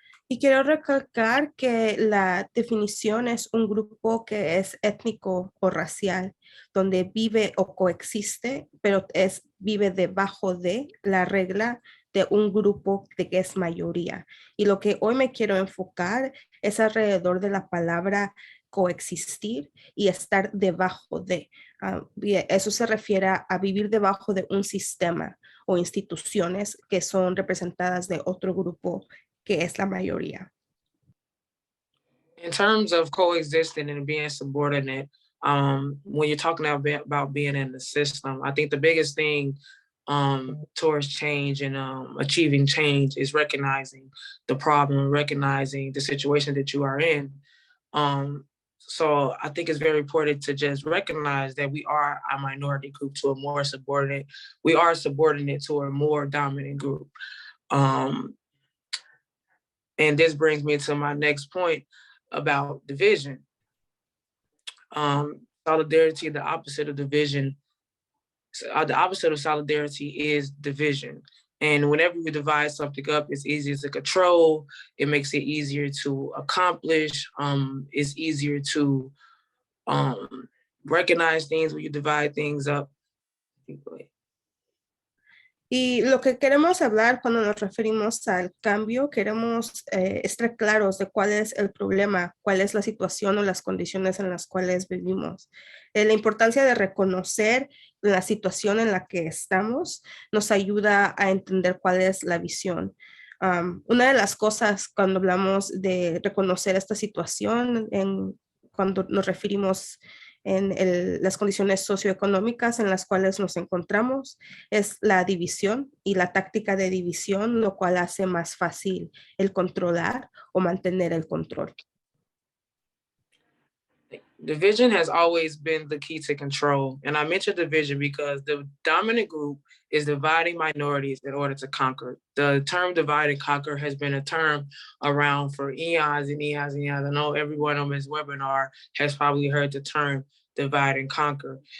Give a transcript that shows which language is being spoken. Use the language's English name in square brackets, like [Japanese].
[Spanish] Y quiero recalcar que la definición es un grupo que es étnico o racial, donde vive o coexiste, pero vive debajo de la regla de un grupo de que es mayoría. Y lo que hoy me quiero enfocar es alrededor de la palabra coexistir y estar debajo de. Eso se refiere a vivir debajo de un sistema o instituciones que son representadas de otro grupo que es la mayoría. [English] In terms of coexisting and being subordinate, when you're talking about being in the system, I think the biggest thing towards change and achieving change is recognizing the problem, recognizing the situation that you are in. So I think it's very important to just recognize that we are a minority group to a more subordinate. We are subordinate to a more dominant group. And this brings me to my next point about division. Solidarity, the opposite of division, the opposite of solidarity is division. And whenever you divide something up, it's easier to control. It makes it easier to accomplish. It's easier to recognize things when you divide things up. [Spanish] Y lo que queremos hablar cuando nos referimos al cambio, queremos estar claros de cuál es el problema, cuál es la situación o las condiciones en las cuales vivimos. La importancia de reconocer la situación en la que estamos nos ayuda a entender cuál es la visión. Una de las cosas cuando hablamos de reconocer esta situación, cuando nos referimos en las condiciones socioeconómicas en las cuales nos encontramos, es la división y la táctica de división, lo cual hace más fácil el controlar o mantener el control. [English] Division has always been the key to control. And I mentioned division because the dominant group is dividing minorities in order to conquer. The term divide and conquer has been a term around for eons and eons and eons. I know everyone on this webinar has probably heard the term divide and conquer.